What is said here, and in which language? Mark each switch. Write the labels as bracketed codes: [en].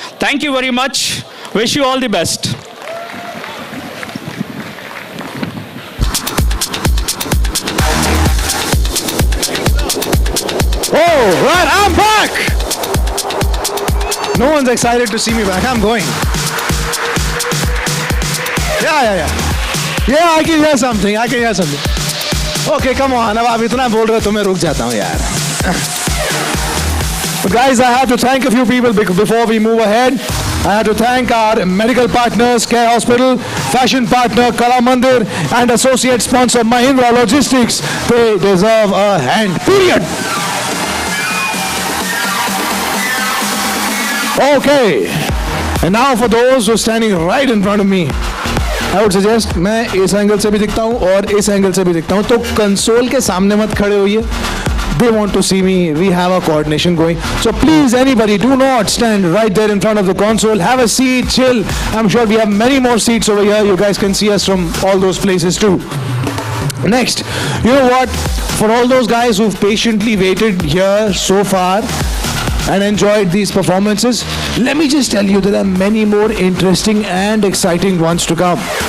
[en] Thank you very much. Wish you all the best. Oh, right, I'm back. No one's excited to see me back. I'm going. Yeah. Yeah, I can hear something. Okay, come on. [hi] अब आप इतना बोल रहे हो तो मैं रुक जाता हूँ यार. [en] But guys, I have to thank a few people before we move ahead. I have to thank our medical partners, Care Hospital, fashion partner, Kala Mandir, and associate sponsor, Mahindra Logistics. They deserve a hand, period. Okay. And now for those who are standing right in front of me, I would suggest [hi] मैं इस angle से भी दिखता हूँ और इस angle से भी दिखता हूँ, तो कंसोल के सामने मत खड़े होइए. [en] They want to see me. We have a coordination going. So please, anybody, do not stand right there in front of the console. Have a seat, chill. I'm sure we have many more seats over here. You guys can see us from all those places too. Next, you know what? For all those guys who've patiently waited here so far and enjoyed these performances, let me just tell you there are many more interesting and exciting ones to come.